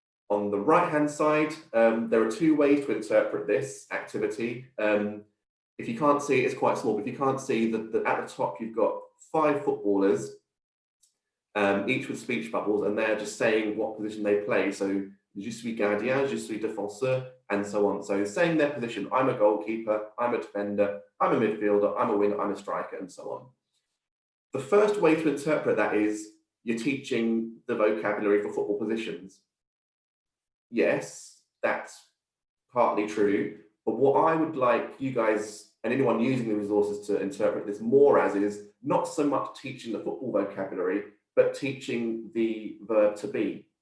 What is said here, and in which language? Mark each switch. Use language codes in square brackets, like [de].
[en] On the right-hand side, there are 2 ways to interpret this activity. If you can't see it, it's quite small, but if you can't see that at the top, you've got 5 footballers, each with speech bubbles, and they're just saying what position they play. So [fr] je suis gardien, je suis défenseur, [en] and so on. So saying their position, I'm a goalkeeper, I'm a defender, I'm a midfielder, I'm a winger, I'm a striker, and so on. The first way to interpret that is you're teaching the vocabulary for football positions. Yes, that's partly true, but what I would like you guys and anyone using the resources to interpret this more as is not so much teaching the football vocabulary, but teaching the verb to be.